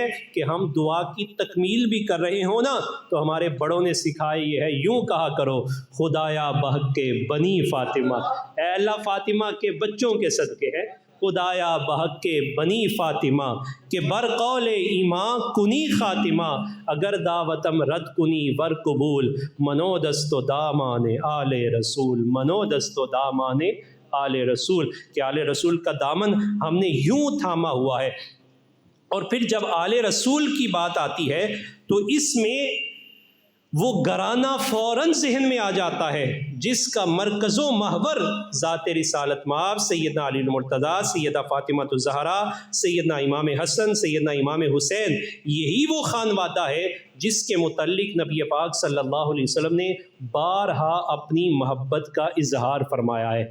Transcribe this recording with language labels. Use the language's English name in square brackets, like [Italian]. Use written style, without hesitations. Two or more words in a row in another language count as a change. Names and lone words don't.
[Urdu] کہ ہم دعا کی تکمیل بھی کر رہے ہوں نا تو ہمارے بڑوں نے سکھایا یہ ہے، یوں کہا کرو [Persian] خدایا بحق کے بنی فاطمہ، [Urdu] اے اللہ فاطمہ کے بچوں کے صدقے ہے [Persian] خدایا بحق کے بنی فاطمہ کہ برقول ایمان کنی خاتمہ اگر دعوتم رد کنی ور قبول منو دست و دامان آل رسول منو دست و دامان آل رسول [Urdu] کہ آل رسول کا دامن ہم نے یوں تھاما ہوا ہے۔ اور پھر جب آل رسول کی بات آتی ہے تو اس میں وہ گھرانہ فوراً ذہن میں آ جاتا ہے جس کا مرکز و محور ذات رسالت مآب سیدنا علی المرتضیٰ، سیدہ فاطمہ الزہرا، سیدنا امام حسن، سیدنا امام حسین، یہی وہ خانوادہ ہے جس کے متعلق نبی پاک [Arabic] صلی اللہ علیہ وسلم [Urdu] نے بارہا اپنی محبت کا اظہار فرمایا ہے۔